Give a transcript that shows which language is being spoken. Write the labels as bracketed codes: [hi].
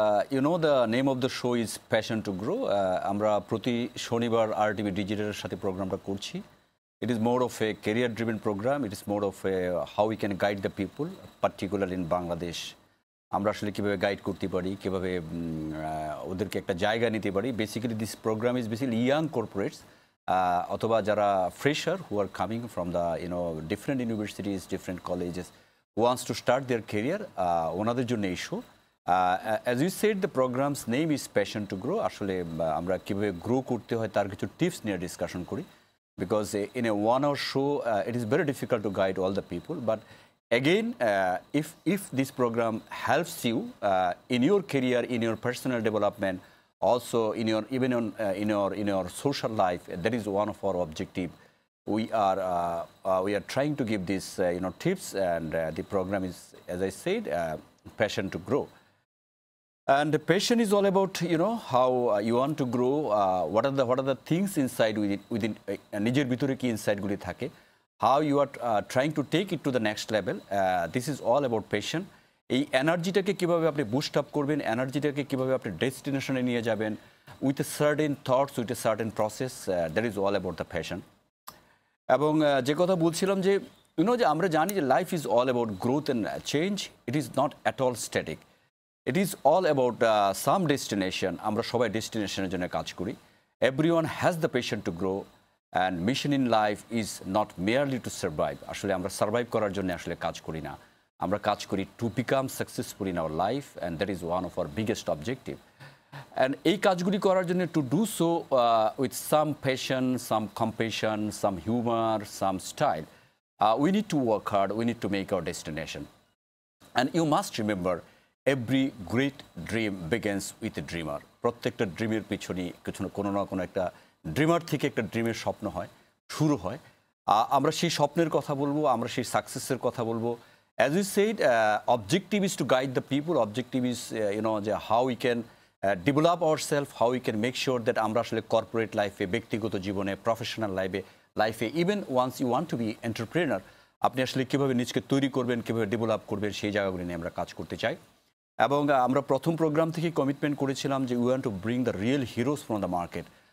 [en] You know the name of the show is Passion to Grow. [bn] আমরা প্রতি শনিবার RTV ডিজিটালের সাথে প্রোগ্রামটা করছি। [en] It is more of a career driven program. It is more of a how we can guide the people, particularly in Bangladesh. [bn] আমরা আসলে কিভাবে guide করতে পারি, কিভাবে ওদেরকে একটা জায়গা নিতে পারি। [en] Basically this program is basically young corporates [bn] অথবা যারা [en] fresher who are coming from the different universities, different colleges who wants to start their career. [bn] ওনাদের জন্য এই show. [en] As you said, the program's name is Passion to Grow. [bn] আসলে আমরা কিভাবে grow করতে হয় তার কিছু টিপস নিয়ে ডিসকাশন করি, [en] because in a 1 hour show it is very difficult to guide all the people. But again, if this program helps you in your career, in your personal development, also in your even on in your social life, that is one of our objective. We are trying to give these tips, and the program is, as I said, Passion to Grow. And the passion is all about how you want to grow. What are the things inside within [bn] নিজের ভিতরে কি [en] inside গুলি থাকে, how you are trying to take it to the next level. This is all about passion. [bn] এই এনার্জিটাকে কিভাবে আপনি boost up করবেন, এনার্জিটাকে কিভাবে আপনি ডেস্টিনেশনে নিয়ে যাবেন [en] with a certain thoughts, with a certain process. That is all about the passion. [bn] এবং যে কথা বলছিলাম যে যে আমরা জানি যে [en] Life is all about growth and change. It is not at all static, it is all about some destination. [bn] আমরা সবাই ডেস্টিনেশনের জন্য কাজ করি। [en] Everyone has the passion to grow, and mission in life is not merely to survive. [bn] আসলে আমরা survive করার জন্য আসলে কাজ করি [en] না, আমরা কাজ করি to become successful in our life, and that is one of our biggest objective. And [bn] এই কাজগুলি করার জন্য [en] to do so with some passion, some compassion, some humor, some style, we need to work hard, we need to make our destination. And you must remember, every great dream begins with a dreamer. [bn] প্রত্যেকটা ড্রিমের পিছনে কোনো না কোনো একটা dreamer থেকে একটা ড্রিমের স্বপ্ন হয়, শুরু হয়। আমরা সেই স্বপ্নের কথা বলবো, আমরা সেই সাকসেসের কথা বলবো। [en] As you said, objective is to guide the people. Objective is how we can develop ourselves, how we can make sure that [bn] আমরা আসলে কর্পোরেট লাইফে, ব্যক্তিগত জীবনে, প্রফেশনাল লাইফে [en] even once you want to be entrepreneur, [bn] আপনি আসলে কীভাবে নিজকে তৈরি করবেন, কীভাবে ডেভেলপ করবেন, সেই জায়গাগুলি নিয়ে আমরা কাজ করতে চাই। এবং আমরা প্রথম প্রোগ্রাম থেকে কমিটমেন্ট করেছিলাম যে [en] We want to bring the real heroes from the market.